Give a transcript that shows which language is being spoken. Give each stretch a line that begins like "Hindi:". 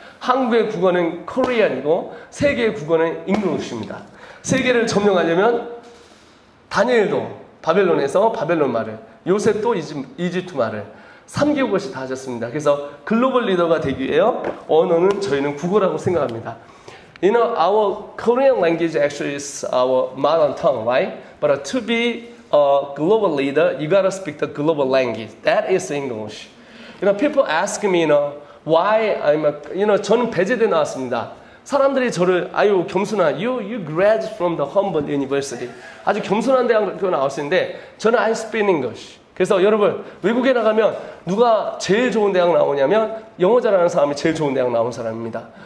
Korean: 한국의 국어는 Korean이고 세계의 국어는 English입니다. 세계를 점령하려면 다니엘도 바벨론에서 바벨론 말을, 요셉도 이집트 말을 3개국어씩 다 하셨습니다. 그래서 글로벌 리더가 되기 위해 언어는 저희는 국어라고 생각합니다.
English: You know, our Korean language actually is our mother tongue, right? But to be a global leader, you gotta speak the global language. That is English. You know, people ask me, why I'm
Korean: 저는 배제대 나왔습니다. 사람들이 저를, 아유, 겸손한,
English: you graduate from the Humboldt University.
Korean: 아주 겸손한 대학교 나왔는데, 저는
English: I speak English.
Korean: 그래서 여러분, 외국에 나가면 누가 제일 좋은 대학 나오냐면, 영어 잘하는 사람이 제일 좋은 대학 나온 사람입니다.